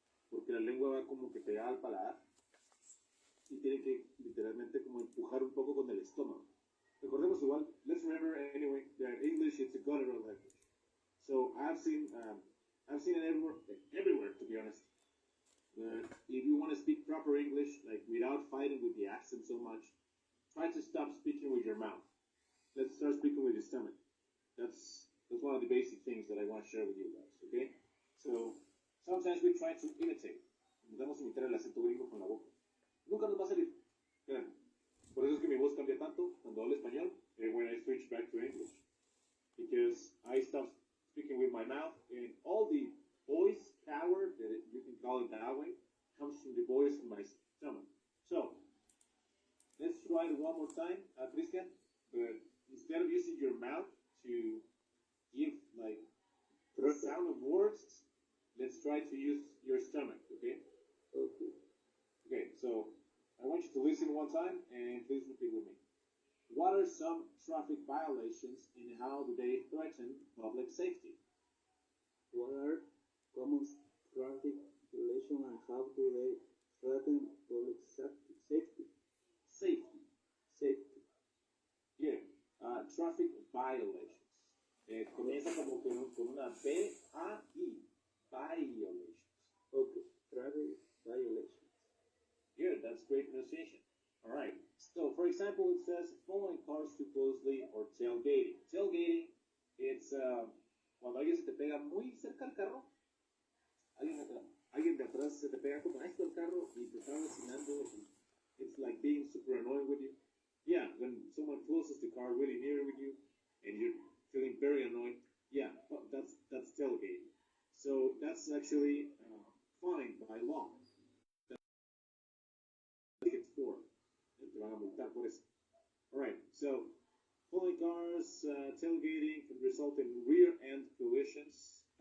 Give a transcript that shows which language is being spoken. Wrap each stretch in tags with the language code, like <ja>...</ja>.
<es>Porque la lengua va como que pegada al paladar y tiene que literalmente como empujar un poco con el estómago. Recordemos igual,</es> <en>let's remember anyway that English is a guttural language. So I've seen it everywhere to be honest. But if you want to speak proper English, like without fighting with the accent so much, try to stop speaking with your mouth. Let's start speaking with your stomach. That's one of the basic things that I want to share with you guys, okay? So sometimes we try to imitate.</en> <es>Intentamos imitar el acento gringo con la boca. Nunca nos va a salir. Créanme. Por eso es que mi voz cambia tanto cuando hablo español</es> <en>when I switch back to English. Because I stop speaking with my mouth and all the voice power, you can call it that way, comes from the voice in my stomach. So, let's try it one more time, Christian. But instead of using your mouth to give like the sound of words, let's try to use your stomach, okay? Okay. Okay, so I want you to listen one time and please repeat with me. What are some traffic violations and how do they threaten public safety? What are common traffic violations and how do they threaten public safety? Safety. Here, traffic violations.</en> <es>Comienza como con una B-A-I.</es> <en>Violations. Okay, traffic violations. Here, that's great pronunciation. All right. So, for example, it says following cars too closely or tailgating.</en> <es>Tailgating, it's cuando alguien se te pega muy cerca al carro. Alguien de atrás se te pega como a esto al carro y te está vecinando.</es> <en>It's like being super annoying with you. Yeah, when someone closes the car really near with you and you're feeling very annoyed. Yeah, that's tailgating. So that's actually fine by law. It's for.</en> <es>Te van a multar por eso.</es> <en>Alright, so pulling cars, tailgating can result in rear end collisions.</en>